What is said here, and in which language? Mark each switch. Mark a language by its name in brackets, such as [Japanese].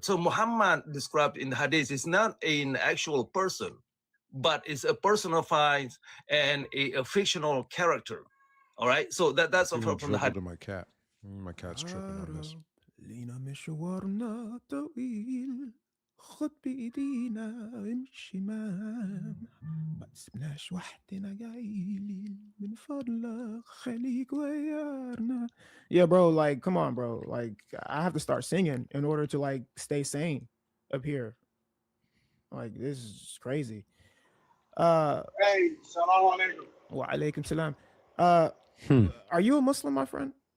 [English] So Muhammad described in the Hadith is not an actual person, but is a personified and a fictional character. All right, so that's Giving from the Hadith. to my cat. My cat's tripping on this. [Arabic] لينا مشوارنا طويل خد بإيدينا امشي معانا ما تسيبناش وحدنا جايين من فضلك خليك ويارنا. [English] Yeah, bro, like come on, bro. Like I have to start singing in order to like stay sane up here. Like this is crazy. Hey, salam alaikum. [Arabic] Wa alaikum salam. Hmm. [English] Are you a Muslim, my friend?